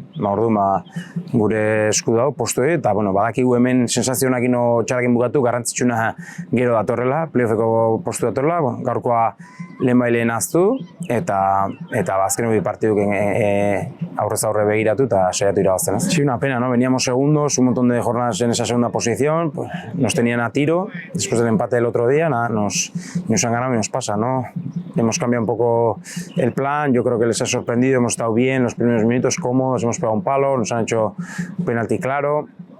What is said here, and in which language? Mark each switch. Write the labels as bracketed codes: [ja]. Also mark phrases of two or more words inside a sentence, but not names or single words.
[eu] Orduan gure esku dago postu eta badakigu hemen sensazionak txarrakin bukatu, garrantzitsuna gero datorrela, playoffeko postu datorrela, gaurkoa lehenbaileen aztu, eta azken bi partiduk aurrez aurre begiratu eta saiatu irabazten. [es] Sí, una pena, ¿no? Veníamos segundos, un montón de jornadas en esa segunda posición, pues nos tenían a tiro, después del empate del otro día, nos han ganado y nos pasa, ¿no? Hemos cambiado un poco el plan, yo creo que les ha sorprendido, hemos estado bien los primeros minutos, cómodos, hemos pegado un palo, nos han hecho un penalti claro.